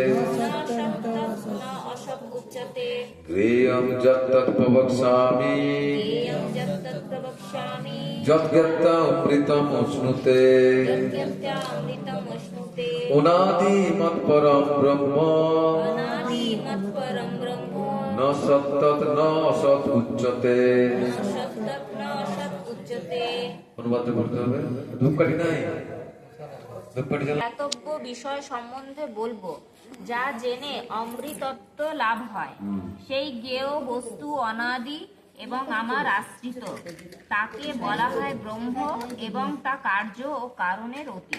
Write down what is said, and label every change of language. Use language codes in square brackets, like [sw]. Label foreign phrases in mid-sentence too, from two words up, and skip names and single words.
[sa] জ্ঞেয়ং যত্তৎ প্রবক্ষ্যামি, যৎ জ্ঞাত্বা অমৃতম অশ্নুতে, অনাদি মৎপরম ব্রহ্ম, ন সত্তৎ ন অসৎ উচ্যতে। [bn] অনুবাদ করতে হবে, ধূপকাঠি নাই, ধূপকাঠি জ্বালা। জ্ঞাতব্য বিষয় সম্বন্ধে বলবো, যা জেনে অমৃতত্ব লাভ হয়। সেই জ্ঞেয় বস্তু অনাদি এবং আমার আশ্রিত, তাকে বলা হয় ব্রহ্ম, এবং তা কার্য ও কারণের অতীত।